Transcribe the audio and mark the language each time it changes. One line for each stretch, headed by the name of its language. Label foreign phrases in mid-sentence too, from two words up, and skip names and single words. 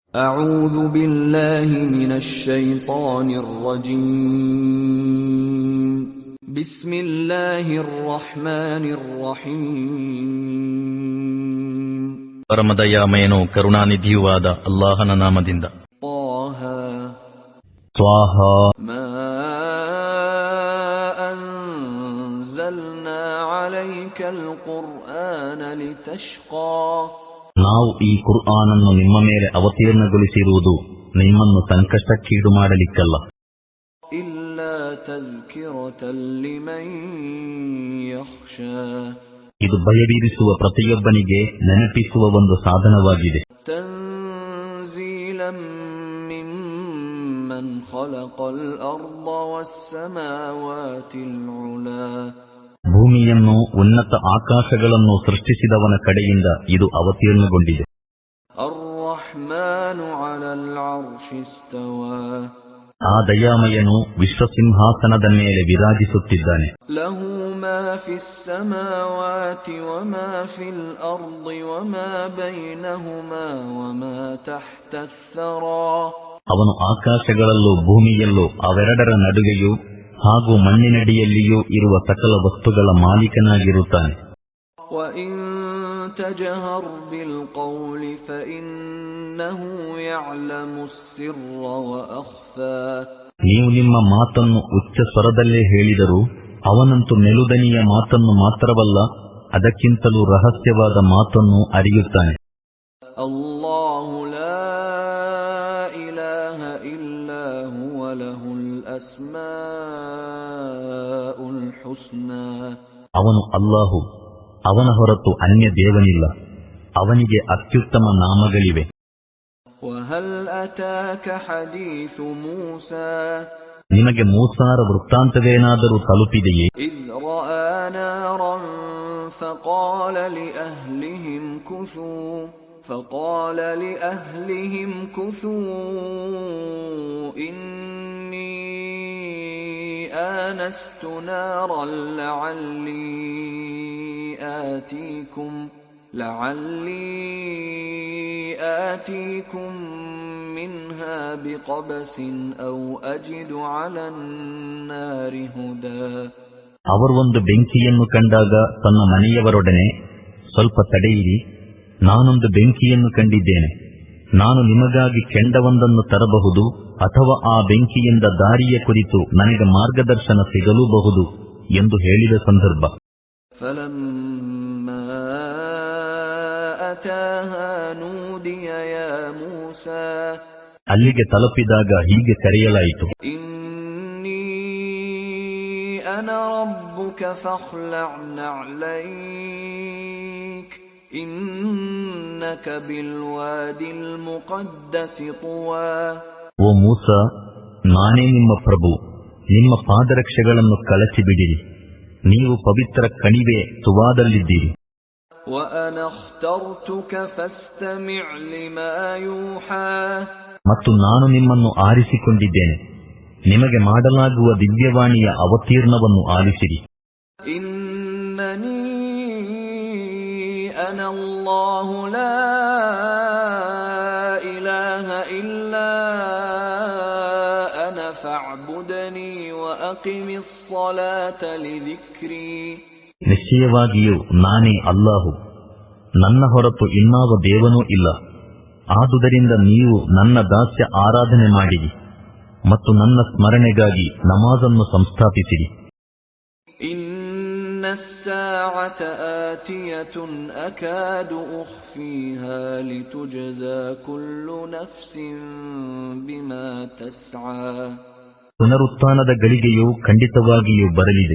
Arabic: أعوذ بالله من الشيطان الرجيم بسم الله الرحمن الرحيم
Kannada: ಪರಮದಯಾಮಯನೂ ಕರುಣಾನಿಧಿಯೂ ಆದ ಅಲ್ಲಾಹನ ನಾಮದಿಂದ.
Arabic: طه
Kannada: ತ್ವಾಹ
Arabic: ما أنزلنا عليك القرآن لتشقى
Kannada: ನಾವು ಈ ಕುರ್ಆನನ್ನು ನಿಮ್ಮ ಮೇಲೆ ಅವತೀರ್ಣಗೊಳಿಸಿರುವುದು ನಿಮ್ಮನ್ನು ಸಂಕಷ್ಟಕ್ಕೀಡು ಮಾಡಲಿಕ್ಕಲ್ಲ.
Arabic: إلا تذكرة لمن يخشى
Kannada: ಇದು ಭಯಬೀರಿಸುವ ಪ್ರತಿಯೊಬ್ಬನಿಗೆ ನೆನಪಿಸುವ ಒಂದು ಸಾಧನವಾಗಿದೆ.
Arabic: تنزيلا ممن خلق الأرض والسماوات العلا
Kannada: ಭೂಮಿಯನ್ನು ಉನ್ನತ ಆಕಾಶಗಳನ್ನು ಸೃಷ್ಟಿಸಿದವನ ಕಡೆಯಿಂದ ಇದು ಅವತೀರ್ಣಗೊಂಡಿದೆ.
Arabic: الرحمن على العرش استوى
Kannada: ಆ ದಯಾಮಯನು ವಿಶ್ವಸಿಂಹಾಸನದ ಮೇಲೆ ವಿರಾಜಿಸುತ್ತಿದ್ದಾನೆ.
Arabic: له ما في السماوات وما في الأرض وما بينهما وما تحت الثرى
Kannada: ಅವನು ಆಕಾಶಗಳಲ್ಲೂ ಭೂಮಿಯಲ್ಲೂ ಅವೆರಡರ ನಡುವೆಯೂ ಹಾಗೂ ಮಣ್ಣಿನಡಿಯಲ್ಲಿಯೂ ಇರುವ ಸಕಲ ವಸ್ತುಗಳ ಮಾಲೀಕನಾಗಿರುತ್ತಾನೆ.
Arabic: وَإِن تَجْهَرْ بِالْقَوْلِ فَإِنَّهُ يَعْلَمُ السِّرَّ وَأَخْفَى
Kannada: ನೀವು ನಿಮ್ಮ ಮಾತನ್ನು ಉಚ್ಚ ಸ್ವರದಲ್ಲೇ ಹೇಳಿದರೂ ಅವನಂತೂ ಮೆಲುದನಿಯ ಮಾತನ್ನು ಮಾತ್ರವಲ್ಲ, ಅದಕ್ಕಿಂತಲೂ ರಹಸ್ಯವಾದ ಮಾತನ್ನು ಅರಿಯುತ್ತಾನೆ.
Arabic: الله لا إله إلا هو له الأسماء الحسنى
Kannada: ಅವನು ಅಲ್ಲಾಹು, ಅವನ ಹೊರತು ಅನ್ಯ ದೇವನಿಲ್ಲ, ಅವನಿಗೆ ಅತ್ಯುತ್ತಮ ನಾಮಗಳಿವೆ.
Arabic: وهل أتاك حديث موسى
Kannada: ನಿಮಗೆ ಮೂಸಾರ ವೃತ್ತಾಂತವೇನಾದರೂ ತಲುಪಿದೆಯೇ?
Arabic: إذ رأى نارا فقال لأهلهم كثوا إني آنست نارا لعلي آتيكم منها بقبس أو أجد على النار هدى
Kannada: ಅವರು ಒಂದು ಬೆಂಕಿಯನ್ನು ಕಂಡಾಗ ತನ್ನ ಮನೆಯವರೊಡನೆ, ಸ್ವಲ್ಪ ತಡೆಯಿರಿ, ನಾನೊಂದು ಬೆಂಕಿಯನ್ನು ಕಂಡಿದ್ದೇನೆ, ನಾನು ನಿಮಗಾಗಿ ಕೆಂಡವೊಂದನ್ನು ತರಬಹುದು, ಅಥವಾ ಆ ಬೆಂಕಿಯಿಂದ ದಾರಿಯ ಕುರಿತು ನನಗೆ ಮಾರ್ಗದರ್ಶನ ಸಿಗಲೂಬಹುದು ಎಂದು ಹೇಳಿದ ಸಂದರ್ಭ.
Arabic: فلما أتاها نودي يا موسى
Kannada: ಅಲ್ಲಿಗೆ ತಲುಪಿದಾಗ ಹೀಗೆ ಕರೆಯಲಾಯಿತು,
Arabic: إني أنا ربك فاخلع نعليك إنك بالوادي المقدس طوى
Kannada: ಓ ಮೂಸ, ನಾನೇ ನಿಮ್ಮ ಪ್ರಭು, ನಿಮ್ಮ ಪಾದರಕ್ಷೆಗಳನ್ನು ಕಳಚಿಬಿಡಿರಿ, ನೀವು ಪವಿತ್ರ ಕಣಿವೆ ತುವಾದಲ್ಲಿದ್ದೀರಿ.
Arabic: وأنا اخترتك فاستمع لما يوحى
Kannada: ಮತ್ತು ನಾನು ನಿಮ್ಮನ್ನು ಆರಿಸಿಕೊಂಡಿದ್ದೇನೆ, ನಿಮಗೆ ಮಾಡಲಾಗುವ ದಿವ್ಯವಾಣಿಯ ಅವತೀರ್ಣವನ್ನು ಆಲಿಸಿರಿ.
Arabic: إنني أنا الله لا إله إلا أنا فاعبدني وأقم الصلاة لذكري
Kannada: ನಿಶ್ಚಯವಾಗಿಯೂ ನಾನೇ ಅಲ್ಲಾಹು, ನನ್ನ ಹೊರತು ಇನ್ನಾವ ದೇವನೂ ಇಲ್ಲ, ಆದುದರಿಂದ ನೀವು ನನ್ನ ದಾಸ್ಯ ಆರಾಧನೆ ಮಾಡಿರಿ ಮತ್ತು ನನ್ನ ಸ್ಮರಣೆಗಾಗಿ ನಮಾಜನ್ನು ಸಂಸ್ಥಾಪಿಸಿರಿ.
Arabic: إن الساعة آتية أكاد أخفيها لتجزى كل نفس بما تسعى
Kannada: ಪುನರುತ್ಥಾನದ ಗಳಿಗೆಯೂ ಖಂಡಿತವಾಗಿಯೂ ಬರಲಿದೆ.